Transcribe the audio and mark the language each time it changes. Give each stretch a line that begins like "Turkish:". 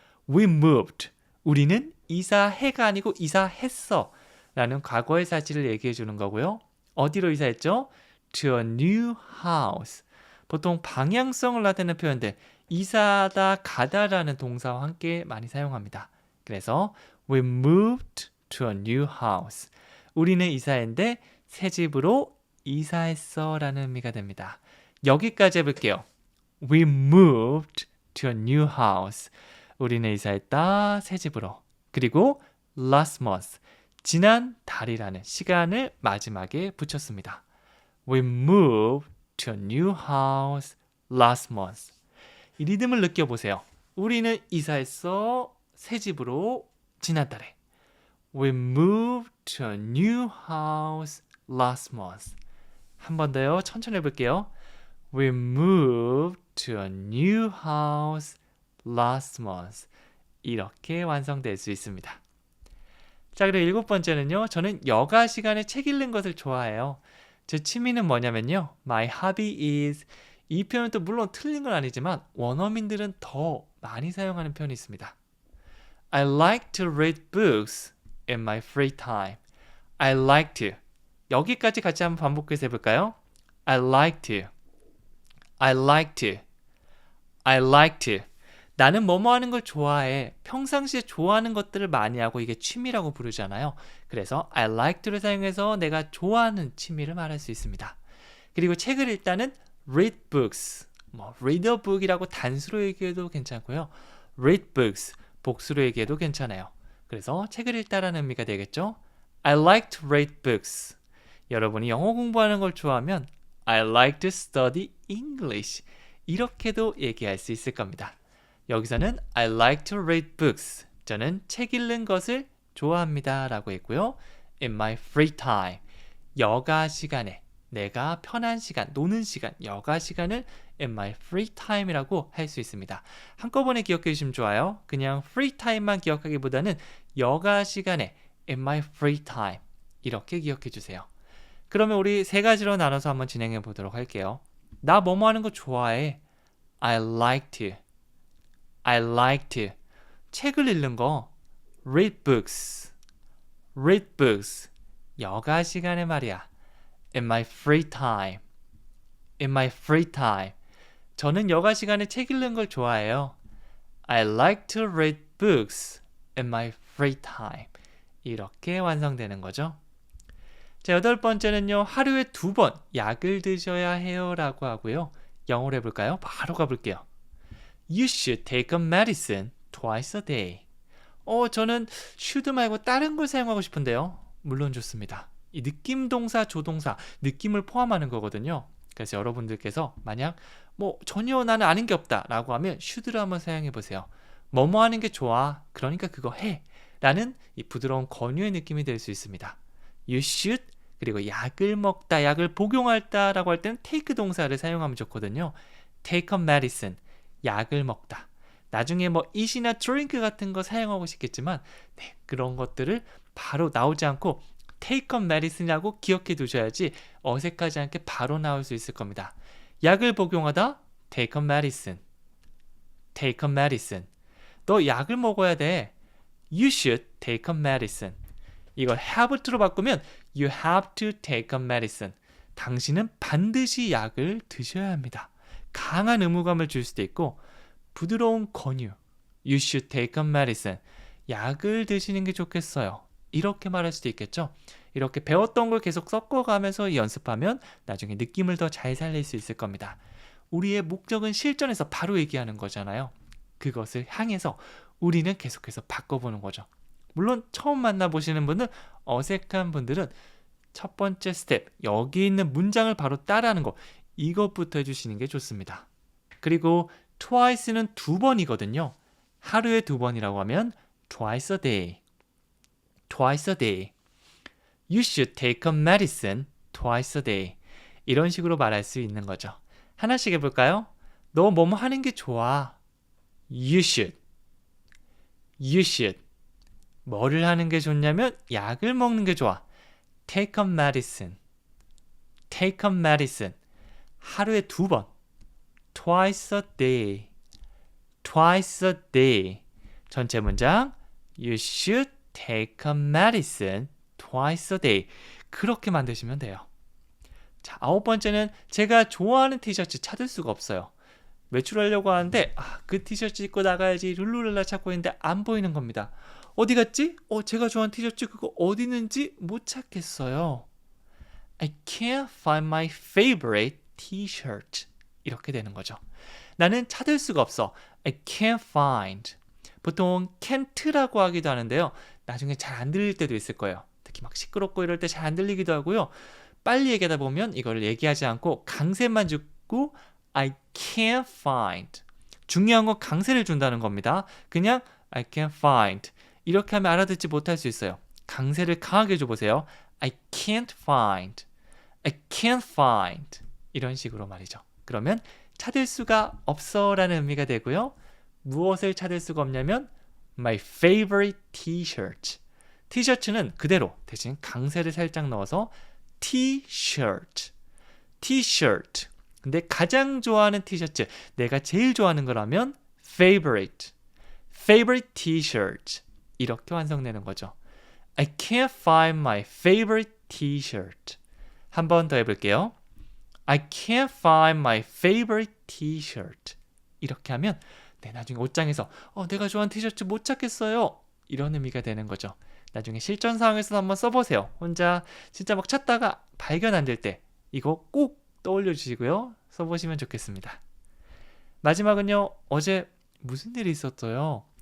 English: We moved.
Korean: 우리는 이사해가 아니고 이사했어. 라는 과거의 사실을 얘기해 주는 거고요. 어디로 이사했죠?
English: To a new house.
Korean: 보통 방향성을 나타내는 표현들 이사하다, 가다라는 동사와 함께 많이 사용합니다. 그래서
English: We moved to a new house.
Korean: 우리는 이사했는데 새 집으로 이사했어 라는 의미가 됩니다. 여기까지 해볼게요.
English: We moved to a new house.
Korean: 우리는 이사했다, 새 집으로. 그리고
English: last month.
Korean: 지난 달이라는 시간을 마지막에 붙였습니다.
English: We moved to a new house last month.
Korean: 이 리듬을 느껴보세요. 우리는 이사했어 새 집으로 지난달에.
English: We moved to a new house last month.
Korean: 한 번 더요. 천천히 해볼게요.
English: We moved to a new house last month.
Korean: 이렇게 완성될 수 있습니다. 자, 그리고 일곱 번째는요. 저는 여가 시간에 책 읽는 것을 좋아해요. 제 취미는 뭐냐면요.
English: My hobby is
Korean: 이 표현도 물론 틀린 건 아니지만 원어민들은 더 많이 사용하는 표현이 있습니다.
English: I like to read books in my free time. I like to.
Korean: 여기까지 같이 한번 반복해서 해볼까요?
English: I like to. I like to. I like to.
Korean: 나는 뭐뭐 하는 걸 좋아해. 평상시에 좋아하는 것들을 많이 하고 이게 취미라고 부르잖아요. 그래서
English: I like to
Korean: 를 사용해서 내가 좋아하는 취미를 말할 수 있습니다. 그리고 책을 읽다는
English: read books. read a book
Korean: 이라고 단수로 얘기해도 괜찮고요.
English: read books.
Korean: 복수로 얘기해도 괜찮아요. 그래서 책을 읽다라는 의미가 되겠죠.
English: I like to read books.
Korean: 여러분이 영어 공부하는 걸 좋아하면 I
English: like to study English.
Korean: 이렇게도 얘기할 수 있을 겁니다. 여기서는
English: I like to read books.
Korean: 저는 책 읽는 것을 좋아합니다 라고 했고요.
English: In my free time.
Korean: 여가 시간에, 내가 편한 시간, 노는 시간, 여가 시간을
English: in my free time
Korean: 이라고 할 수 있습니다. 한꺼번에 기억해 주시면 좋아요. 그냥 free time만 기억하기보다는 여가 시간에
English: in my free time
Korean: 이렇게 기억해 주세요. 그러면 우리 세 가지로 나눠서 한번 진행해 보도록 할게요. 나 뭐뭐 하는 거 좋아해.
English: I like to. I like to.
Korean: 책을 읽는 거.
English: Read books. Read books.
Korean: 여가 시간에 말이야.
English: In my free time. In my free time.
Korean: 저는 여가 시간에 책 읽는 걸 좋아해요.
English: I like to read books in my free time.
Korean: 이렇게 완성되는 거죠. 자, 8번째는요. 하루에 2번 약을 드셔야 해요 라고 하고요. 영어로 해볼까요? 바로 가볼게요.
English: You should take a medicine twice a day.
Korean: 저는 should 말고 다른 걸 사용하고 싶은데요. 물론 좋습니다. 이 느낌 동사, 조동사, 느낌을 포함하는 거거든요. 그래서 여러분들께서 만약 전혀 나는 아는 게 없다 라고 하면 should를 한번 사용해 보세요. 뭐뭐 하는 게 좋아. 그러니까 그거 해. 라는 이 부드러운 권유의 느낌이 될 수 있습니다.
English: You should
Korean: 그리고 약을 먹다, 약을 복용할다 라고 할 때는 take 동사를 사용하면 좋거든요.
English: Take a medicine.
Korean: 약을 먹다. 나중에 eat이나 drink 같은 거 사용하고 싶겠지만 그런 것들을 바로 나오지 않고
English: take a medicine
Korean: 이라고 기억해 두셔야지 어색하지 않게 바로 나올 수 있을 겁니다. 약을 복용하다
English: take a medicine. take a medicine.
Korean: 너 약을 먹어야 돼.
English: You should take a medicine.
Korean: 이걸 have to로 바꾸면
English: you have to take a medicine.
Korean: 당신은 반드시 약을 드셔야 합니다. 강한 의무감을 줄 수도 있고 부드러운 권유.
English: You should take a medicine.
Korean: 약을 드시는 게 좋겠어요. 이렇게 말할 수도 있겠죠. 이렇게 배웠던 걸 계속 섞어가면서 연습하면 나중에 느낌을 더 잘 살릴 수 있을 겁니다. 우리의 목적은 실전에서 바로 얘기하는 거잖아요. 그것을 향해서 우리는 계속해서 바꿔보는 거죠. 물론 처음 만나보시는 분은 어색한 분들은 첫 번째 스텝, 여기 있는 문장을 바로 따라하는 거, 이것부터 해주시는 게 좋습니다. 그리고 twice는 2번이거든요. 하루에 2번이라고 하면
English: twice a day. twice a day. You should take a medicine twice a day.
Korean: 이런 식으로 말할 수 있는 거죠. 하나씩 해볼까요? 너 뭐뭐 하는 게 좋아.
English: You should. You should.
Korean: 뭐를 하는 게 좋냐면 약을 먹는 게 좋아.
English: Take a medicine. Take a medicine.
Korean: 하루에 2번.
English: Twice a day. Twice a day.
Korean: 전체 문장.
English: You should take a medicine twice a day.
Korean: 그렇게 만드시면 돼요. 자, 9번째는 제가 좋아하는 티셔츠 찾을 수가 없어요. 외출하려고 하는데 그 티셔츠 입고 나가야지 룰루랄라 찾고 있는데 안 보이는 겁니다. 어디 갔지? 제가 좋아하는 티셔츠 그거 어디 있는지 못 찾겠어요.
English: I can't find my favorite t-shirt.
Korean: 이렇게 되는 거죠. 나는 찾을 수가 없어.
English: I can't find.
Korean: 보통 can't라고 하기도 하는데요. 나중에 잘 안 들릴 때도 있을 거예요. 특히 막 시끄럽고 이럴 때 잘 안 들리기도 하고요. 빨리 얘기하다 보면 이거를 얘기하지 않고 강세만 주고
English: I can't find.
Korean: 중요한 건 강세를 준다는 겁니다.
English: 그냥 I can't find.
Korean: 이렇게 하면 알아듣지 못할 수 있어요. 강세를 강하게 줘보세요.
English: I can't find. I can't find.
Korean: 이런 식으로 말이죠. 그러면 찾을 수가 없어 라는 의미가 되고요. 무엇을 찾을 수가 없냐면
English: My favorite t-shirt.
Korean: 티셔츠는 그대로 대신 강세를 살짝 넣어서 t-shirt.
English: t-shirt.
Korean: 근데 가장 좋아하는 티셔츠, 내가 제일 좋아하는 거라면 favorite.
English: favorite t-shirt.
Korean: 이렇게 완성되는 거죠.
English: I can't find my favorite t-shirt.
Korean: 한 번 더 해볼게요.
English: I can't find my favorite t-shirt.
Korean: 이렇게 하면 나중에 옷장에서 내가 좋아하는 티셔츠 못 찾겠어요. 이런 의미가 되는 거죠. 나중에 실전 상황에서 한번 써보세요. 혼자 진짜 막 찾다가 발견 안 될 때 이거 꼭 떠올려 주시고요. 써보시면 좋겠습니다. 마지막은요. 어제 무슨 일이 있었어요?